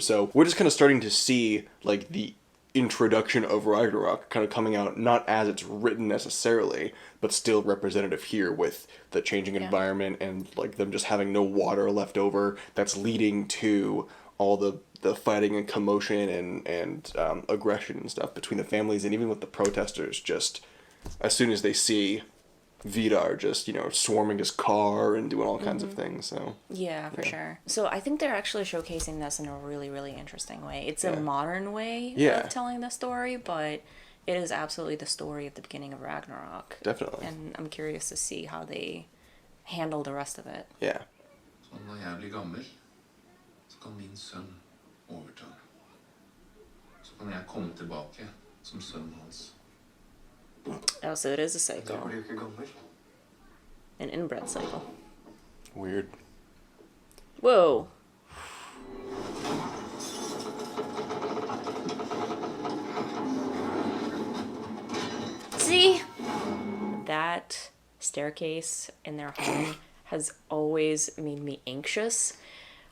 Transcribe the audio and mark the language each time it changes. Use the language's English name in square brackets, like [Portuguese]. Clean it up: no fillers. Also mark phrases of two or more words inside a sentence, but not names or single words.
[English] So we're just kind of starting to see like the introduction of Ragnarok kind of coming out, not as it's written necessarily, but still representative here with the changing environment and like them just having no water left over, that's leading to all the fighting and commotion and aggression and stuff between the families, and even with the protesters, just as soon as they see Vidar just, you know, swarming his car and doing all kinds of things. So Yeah, for sure. So I think they're actually showcasing this in a really, really interesting way. It's a modern way of telling the story, but it is absolutely the story of the beginning of Ragnarok. Definitely. And I'm curious to see how they handle the rest of it. Yeah. [Norwegian] Så når jeg blir gammel, så kan min sønn overta. Så kan jeg komme tilbake som sønnen hans. [English] Oh, so it is a [Norwegian] Da [English] cycle. [Norwegian] blir du ikke gammel. [English] An inbred cycle. Weird. Whoa. See? That staircase in their home has always made me anxious.